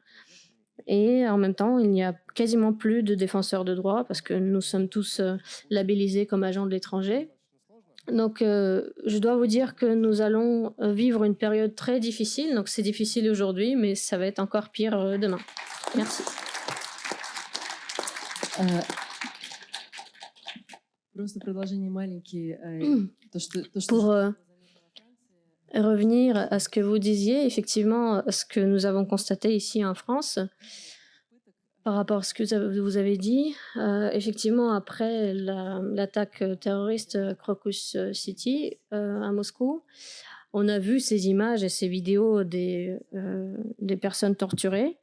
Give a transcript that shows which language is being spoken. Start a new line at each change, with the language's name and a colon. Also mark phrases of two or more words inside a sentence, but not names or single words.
French: Et en même temps, il n'y a quasiment plus de défenseurs de droits parce que nous sommes tous labellisés comme agents de l'étranger. Donc, je dois vous dire que nous allons vivre une période très difficile. Donc, c'est difficile aujourd'hui, mais ça va être encore pire demain. Merci.
Russian: Просто продолжение маленький.
French: Pour revenir à ce que vous disiez, effectivement, ce que nous avons constaté ici en France, par rapport à ce que vous avez dit, effectivement, après l'attaque terroriste Crocus City à Moscou, on a vu ces images et ces vidéos des personnes torturées.